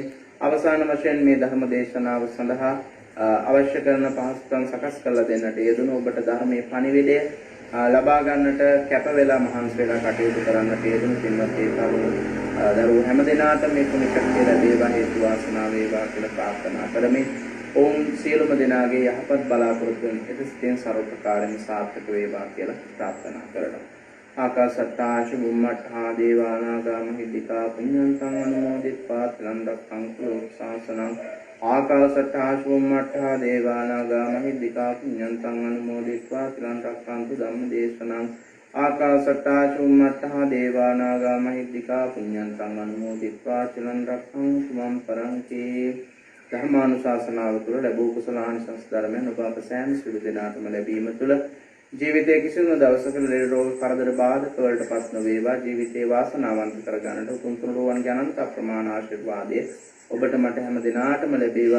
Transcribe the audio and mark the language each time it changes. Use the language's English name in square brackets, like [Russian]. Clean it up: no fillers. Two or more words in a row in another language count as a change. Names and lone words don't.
[Sinhala] අවසාන වශයෙන් මේ ධර්ම දේශනාව සඳහා අවශ්‍ය කරන පහසුකම් සකස් කරලා දෙන්නට යෙදුණු ඔබට ධර්මයේ පණිවිඩය ලබා ගන්නට කැප වෙලා මහන්සි වෙලා කටයුතු කරන්නට යෙදුණු පින්වත් ඒ කරුණු දරුවෝ හැම දිනාටම මේ පුණ්‍ය ශක්තිය ලැබේවා හේතු වාසනා වේවා කියලා ප්‍රාර්ථනා කරමි. ඕම් සියලුම දෙනාගේ යහපත් බලාපොරොත්තුන් එතෙසින් සර්වප්‍රකාරයෙන් සාර්ථක වේවා කියලා ප්‍රාර්ථනා කරනවා. [Pali] ආකාශත්තා චුම්මඨා දේවානාගා මහිද්దికා පුඤ්ඤන්තං අනුමෝදිත්වා තිලං රක්ඛන්තු ශාසනං ආකාශත්තා චුම්මඨා දේවානාගා මහිද්దికා පුඤ්ඤන්තං අනුමෝදිත්වා තිලං රක්ඛන්තු ධම්මදේශනං ආකාශත්තා චුම්මඨා දේවානාගා මහිද්దికා පුඤ්ඤන්තං අනුමෝදිත්වා තිලං රක්ඛන්තු මම් පරන්ති. [Sinhala] ධර්මානුශාසනාව තුළ ලැබූ කුසලානිසංස ධර්මයන් ඔබ අප සෑම සිළු දෙනාටම ලැබීම තුළ ජීවිතයේ කිසිම දවසක ලෙඩ රෝග කරදර බාධක වලටපත් නොවේවා. ජීවිතේ වාසනාවන්ත කරගන්නට උතුම් තුනුරුවන්ගේ අනන්ත අප්‍රමාණ ආශිර්වාදය ඔබට මට හැම දිනාටම ලැබේවා.